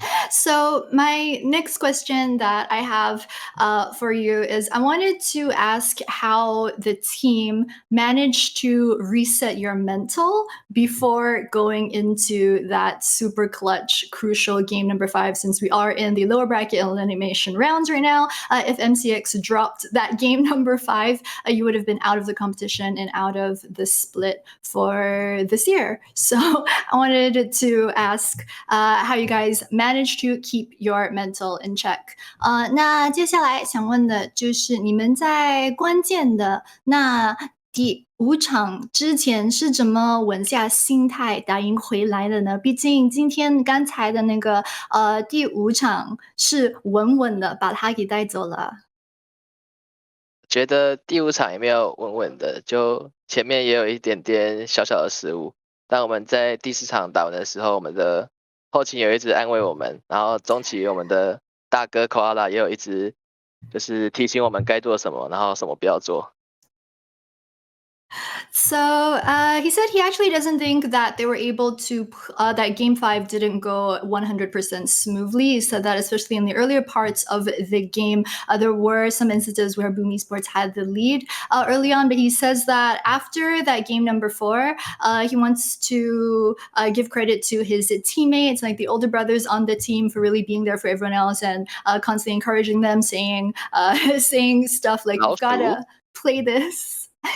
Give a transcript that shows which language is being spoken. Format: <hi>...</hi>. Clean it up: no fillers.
<en>So my next question that I have for you is I wanted to ask how the team managed to reset your mental before going into that super clutch, crucial game number 5, since we are in the lower bracket elimination rounds right now. If MCX dropped that game number 5, you would have been out of the competition and out of the split for this year. So I wanted to ask how you guys managed to keep your mental in check.</en> <zh>那接下来想问的就是你们在关键的那第5场之前是怎么稳下心态打赢回来的呢？毕竟今天刚才的那个第5场是稳稳的把他给带走了。觉得第5场也没有稳稳的，就前面也有一点点小小的失误，但我们在第4场打完的时候，我们的后勤有一直安慰我们，然后中期我们的大哥 Koala 也有一直就是提醒我们该做什么，然后什么不要做。</zh> <en>So he said he actually doesn't think that they were able to, that game 5 didn't go 100% smoothly. He said that especially in the earlier parts of the game, there were some instances where BME Sports had the lead early on, but he says that after that game number 4, he wants to give credit to his teammates, like the older brothers on the team, for really being there for everyone else and constantly encouraging them, saying stuff like, "You've gotta play this."</en>